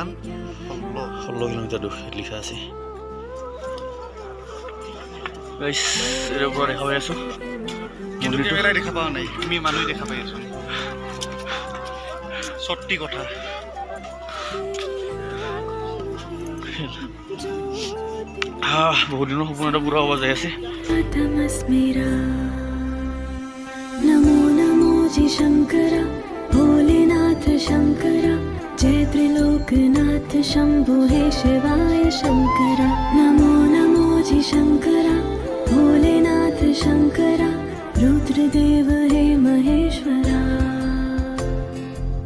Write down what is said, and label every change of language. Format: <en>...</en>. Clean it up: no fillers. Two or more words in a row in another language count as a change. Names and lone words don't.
<as>16 কিলোমিটাৰ লিখা আছে গাইছ এৰ পৰা দেখা পাই আছো কিন্তু কেমেৰাই দেখা পোৱা নাই তুমি মানুহ দেখা পাই আছো সত্যি কথা বহুত দিনৰ সপোন এটা পুৰা হ'ব যাই আছে</as> <hi>नमो नमो जी शंकरा भोलेनाथ शंकरा जय त्रिलोकनाथ शंभु हे शिवाय शंकरा नमो नमो जी शंकरा भोलेनाथ शंकरा रुद्रदेव हे महेश्वरा</hi>